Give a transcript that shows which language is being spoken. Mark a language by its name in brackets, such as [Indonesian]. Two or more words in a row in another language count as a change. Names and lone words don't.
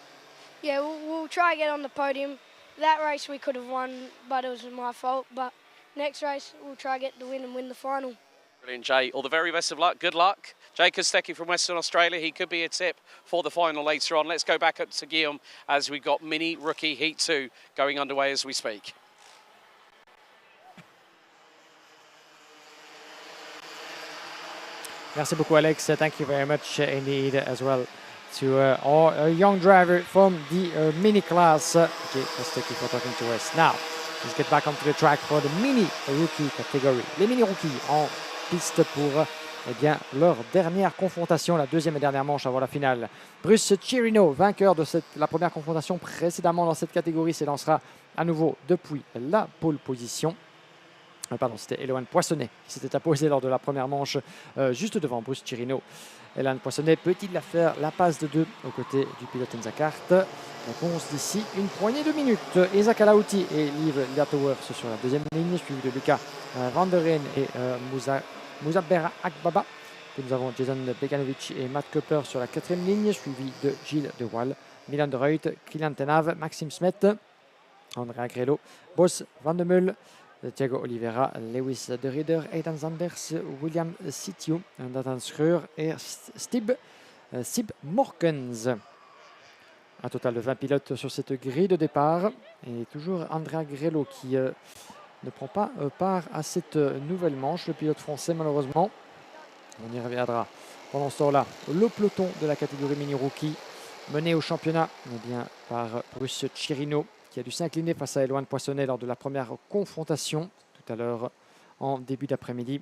[English] Yeah, we'll try to get on the podium. That race we could have won, but it was my fault. But next race, we'll try to get the win and win the final. Brilliant, Jay. All the very best of luck. Good luck. Jay Kostecki from Western Australia. He could be a tip for the final later on. Let's go back up to Guillaume as we've got Mini Rookie Heat 2 going underway as we speak. [French] Merci beaucoup, Alex. [English] Thank you very much indeed as well to our young driver from the mini class, Jay Kostecki, for talking to us. Now, let's get back onto the track for the mini rookie category. [French] Les mini rookies en piste pour leur dernière confrontation, la deuxième et dernière manche avant la finale. Bruce Chirino, vainqueur de la première confrontation précédemment dans cette catégorie, s'élancera à nouveau depuis la pole position. Pardon, c'était Eloane Poissonnet qui s'était apposé lors de la première manche juste devant Bruce Chirino. Eloane Poissonnet peut-il la faire la passe de 2 aux côtés du pilote Enza Kart? Réponse d'ici une poignée de minutes. Isaac Alauti et Liv Liatowers sur la deuxième ligne, suivi de Lucas Van der Reen et Mouzabera Akbaba. Puis nous avons Jason Beganovic et Matt Cooper sur la quatrième ligne, suivi de Gilles De Waal, Milan de Ruyt, Kylian Tenave, Maxime Smet, Andrea Grelo, Bos Van de Mul, Thiago Oliveira, Lewis de Ridder, Aidan Zanders, William Sitio, Nathan Schreur et Sib Morkens. Un total de 20 pilotes sur cette grille de départ. Et toujours Andrea Grelo qui ne prend pas part à cette nouvelle manche, le pilote français malheureusement. On y reviendra. Pendant ce temps-là, le peloton de la catégorie mini-rookie mené au championnat par Bruce Chirino, qui a dû s'incliner face à Eloane Poissonnet lors de la première confrontation tout à l'heure en début d'après-midi.